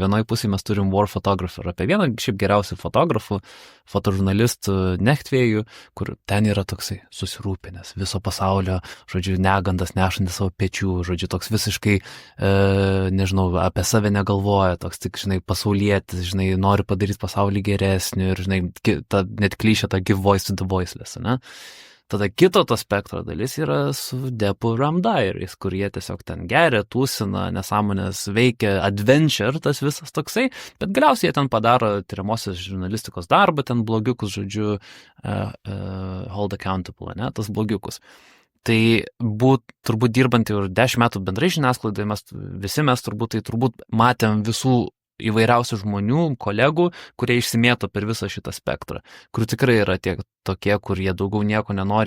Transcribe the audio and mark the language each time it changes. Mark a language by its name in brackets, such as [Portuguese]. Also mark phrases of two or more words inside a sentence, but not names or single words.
[Lithuanian] Vienoj pusėje mes turim [English] war photographer, [Lithuanian] apie vieną šiaip geriausių fotografų, fotožurnalistų Nechtvėjų, kur ten yra toksai susirūpinęs viso pasaulio, žodžiu, negandas nešantis savo pečių, žodžiu, toks visiškai, nežinau, apie save negalvoja, toks tik, žinai, pasaulietis, žinai, nori padaryti pasaulį geresnį ir, žinai, net klišė tą [English] give voice to the voiceless, [Lithuanian] ne? Tada kito to spektro dalis yra su Depu Ramdairais, kur jie tiesiog ten geria, tūsina, nesąmonės veikia, adventure, tas visas toksai, bet galiausiai jie ten padaro tyriamosios žurnalistikos darbą, ten blogiukus, žodžiu, [English] hold accountable, [Lithuanian] ne, tas blogiukus. Tai turbūt dirbant jau 10 metų bendrai žiniasklaidai, visi mes turbūt matėm visų įvairiausių žmonių, kolegų, kurie išsimėto per visą šitą spektrą, kur tikrai yra tokie, kur jie daugiau nieko nenori,